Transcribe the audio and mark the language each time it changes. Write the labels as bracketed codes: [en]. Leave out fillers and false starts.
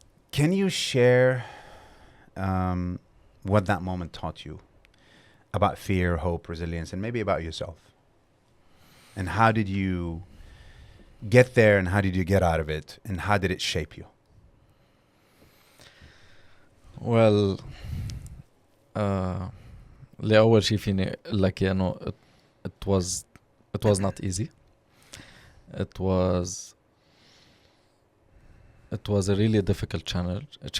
[en] Can you share what that moment taught you about fear, hope, resilience, and maybe about yourself? And how did you get there, and how did you get out of it, and how did it shape you? [ar] Well, لأول شيء فيني أقول لك إنه it was not easy. [en] It was a really difficult challenge.